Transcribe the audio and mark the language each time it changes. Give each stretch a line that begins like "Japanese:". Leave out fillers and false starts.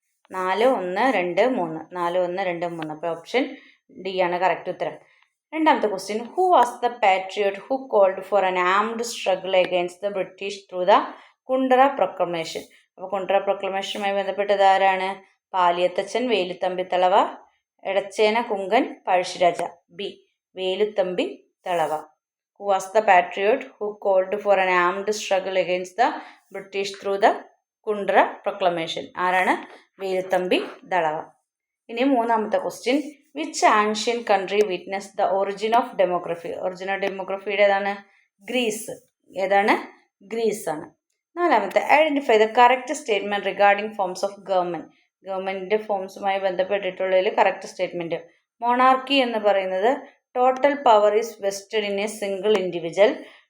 Malayalam: 4, 1, 2, 3. 4, 1, 2, 3. അപ്പോൾ option D ആണ് correct ഉത്തരം. രണ്ടാമത്തെ question.
English: Who was the patriot who called for an armed struggle against the British through the Kundara proclamation?
Malayalam: അപ്പോൾ കുണ്ടറ പ്രൊക്ലമേഷനുമായി ബന്ധപ്പെട്ടത് ആരാണ്? Paliyath Achan, Velu Thampi തളവ, Edachena Kunkan, Pazhassiraja. B Velu Thampi തളവ.
English: Who was the patriot who called for an armed struggle against the British through the Kundra proclamation?
Malayalam: ആരാണ്? വേലുത്തമ്പി ദളവ. ഇനി മൂന്നാമത്തെ question.
English: Which ancient country witness the origin of demography?
Malayalam: Origin of ഡെമോഗ്രഫിയുടെ ഏതാണ്? Greece. ഏതാണ്? Greece ആണ്. നാലാമത്തെ.
English: Identify the correct statement regarding forms of government.
Malayalam: ഗവൺമെന്റിന്റെ ഫോംസുമായി ബന്ധപ്പെട്ടിട്ടുള്ളതിൽ correct statement. Monarchy എന്ന് പറയുന്നത്
English: Total power is vested in a single individual.